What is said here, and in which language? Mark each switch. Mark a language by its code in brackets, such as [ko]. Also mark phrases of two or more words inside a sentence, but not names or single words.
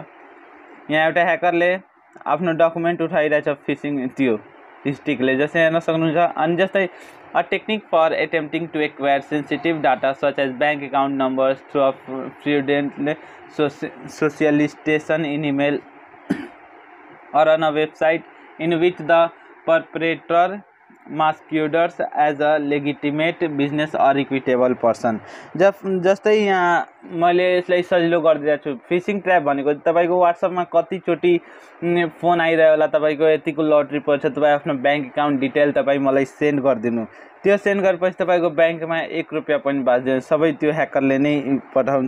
[ne] यहाँ एउटा ह्याकरले आफ्नो डकुमेन्ट उठाइरहेछ फिसिङ त्यो स्टिकले, जस्तै हेर्न सक्नुहुन्छ। अनि जस्तै [en] a technique for attempting to acquire sensitive data such as bank account numbers through a fraudulent solicitation in email or on a website in which the perpetrator masquerades as a legitimate business or equitable person। [ne] जस्तै यहाँ मैले यसलाई सजिलो गरिदिएको छु। [en] phishing trap [ne] भनेको तपाईको व्हाट्सएपमा कतिचोटि फोन आइरह्यो होला, तपाईको यतिको लटरी पर्छ, तपाईँ आफ्नो [en] bank account detail [ne] तपाईँ मलाई सेन्ड गरिदिनु। त्यो सेन्ड गरेपछि तपाईको ब्याङ्कमा 1 रुपैयाँ पनि बाँच्दैन, सबै त्यो ह्याकरले नै पठाउँछ।